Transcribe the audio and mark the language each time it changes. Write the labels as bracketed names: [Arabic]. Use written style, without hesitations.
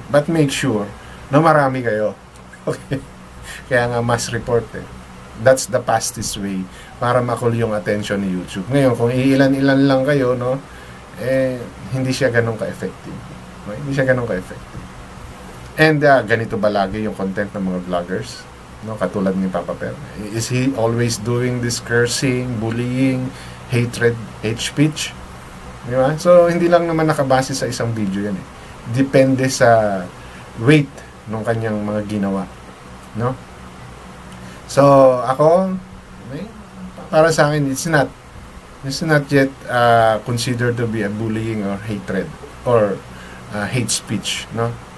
[English] But make sure [Filipino] na marami kayo. Okay? Kaya nga mass report eh. [English] That's the fastest way [Filipino] para makul yung [English] attention ni YouTube. [Filipino] Ngayon, kung iilan-ilan lang kayo, no, hindi siya ganun ka-effective. Okay? Hindi siya ganun ka-effective. And ganito ba lagi yung content ng mga vloggers? No, katulad ni Papa Bear. [English] Is he always doing this cursing, bullying, hatred, hate speech? [Filipino] Diba? So, hindi lang naman nakabase sa isang video yan eh. Depende sa weight ng kanyang mga ginawa. [English] No? So, [Filipino] ako, para sa akin, [English] it's not yet considered to be a bullying or hatred or hate speech. No?